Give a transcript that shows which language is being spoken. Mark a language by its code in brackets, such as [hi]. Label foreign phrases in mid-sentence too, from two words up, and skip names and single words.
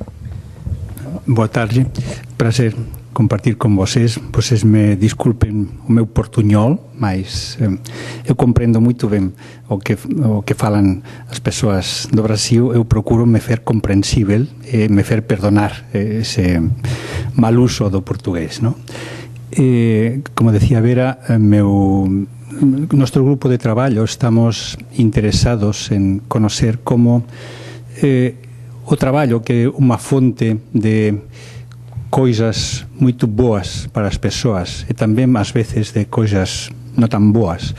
[pt] Boa tarde, prazer compartilhar com vocês. Vocês me desculpem o meu portunhol, mas eu compreendo muito bem o que falam as pessoas do Brasil. Eu procuro me fer compreensível e me fer perdonar esse mal uso do portugués, ¿no? [es] Como decía Vera, nuestro grupo de traballo estamos interesados en conocer [gl] como o traballo, que é unha fonte de coisas muito boas para as persoas e tamén, ás veces, de coisas non tan boas.